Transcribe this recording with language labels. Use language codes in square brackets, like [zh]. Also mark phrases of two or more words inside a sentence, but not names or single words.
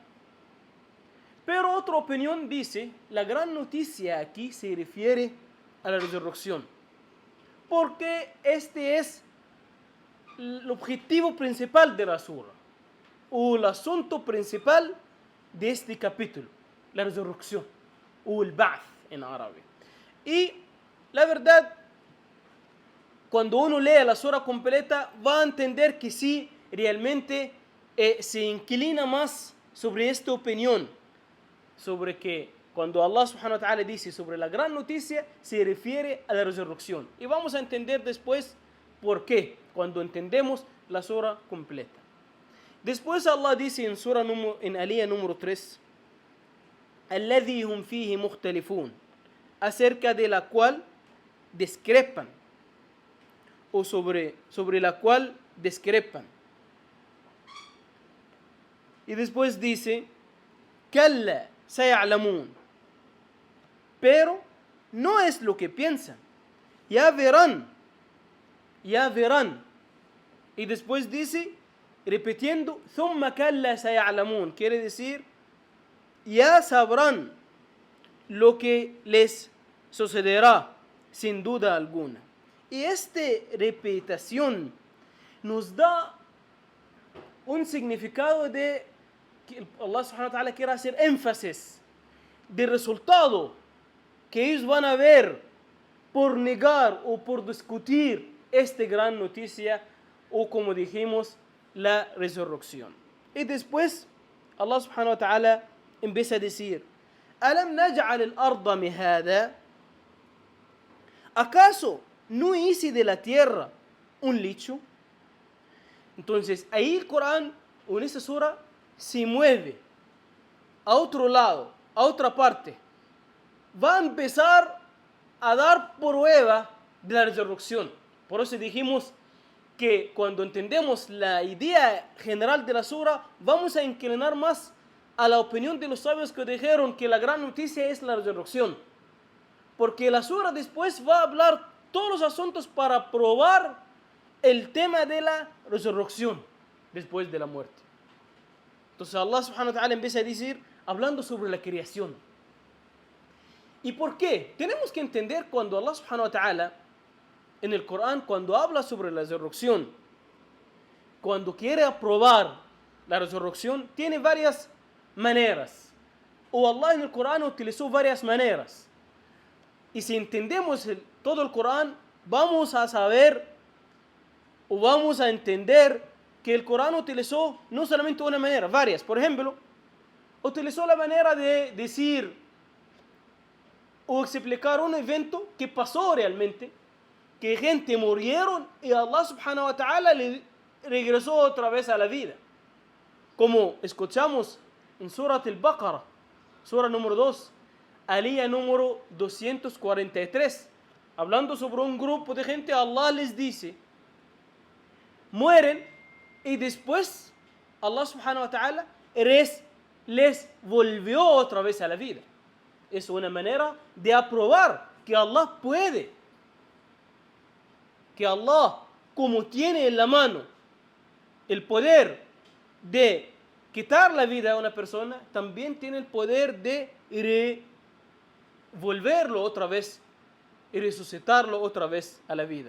[es] Pero otra opinión dice, la gran noticia aquí se refiere a la resurrección, porque este es el objetivo principal de la sura, o el asunto principal de este capítulo, la resurrección, o el Ba'ath en árabe. Y la verdad, cuando uno lee la sura completa, va a entender que sí, realmente se inclina más sobre esta opinión, sobre que cuando Allah [ar] سبحانه وتعالى [es] dice sobre la gran noticia, se refiere a la resurrección. Y vamos a entender después por qué, cuando entendemos la sura completa. Después Allah dice en Aliyah número 3, [ar] الذي هم فيه مختلفون, [es] acerca de la cual discrepan, o sobre la cual discrepan. Y después dice, [ar] كلا سيعلمون, [es] pero no es lo que piensan, ya verán. Y después dice, repitiendo, [ar] ثم كلا سيعلمون, [es] quiere decir, ya sabrán lo que les sucederá, sin duda alguna. Y esta repetición nos da un significado de que Allah [ar] سبحانه وتعالى [es] quiere hacer énfasis del resultado que ellos van a ver por negar o por discutir esta gran noticia, o como dijimos, la resurrección. Y después Allah [ar] سبحانه وتعالى [es] empieza a decir, [ar] ألم نجعل الأرض مهادا? [es] ¿Acaso no hice de la tierra un lecho? Entonces ahí el Corán, o en esta sura, se mueve a otro lado, a otra parte. Va a empezar a dar prueba de la resurrección. Por eso dijimos que cuando entendemos la idea general de la sura, vamos a inclinar más a la opinión de los sabios que dijeron que la gran noticia es la resurrección. Porque la sura después va a hablar todos los asuntos para probar el tema de la resurrección después de la muerte. Entonces Allah [ar] سبحانه وتعالى [es] empieza a decir, hablando sobre la creación. ¿Y por qué? Tenemos que entender cuando Allah [ar] سبحانه وتعالى [es] en el Corán, cuando habla sobre la resurrección, cuando quiere aprobar la resurrección, tiene varias maneras. O Allah en el Corán utilizó varias maneras. Y si entendemos todo el Corán, vamos a saber o vamos a entender que el Corán utilizó no solamente una manera, varias. Por ejemplo, utilizó la manera de decir o explicar un evento que pasó realmente, que gente murieron y Allah [ar] سبحانه وتعالى [es] le regresó otra vez a la vida. Como escuchamos en Surat al-Baqarah, Sura número 2, alía número 243, hablando sobre un grupo de gente, Allah les dice, mueren y después Allah [ar] سبحانه وتعالى [es] les volvió otra vez a la vida. Es una manera de aprobar que Allah puede, que Allah, como tiene en la mano el poder de quitar la vida a una persona, también tiene el poder de volverlo otra vez y resucitarlo otra vez a la vida.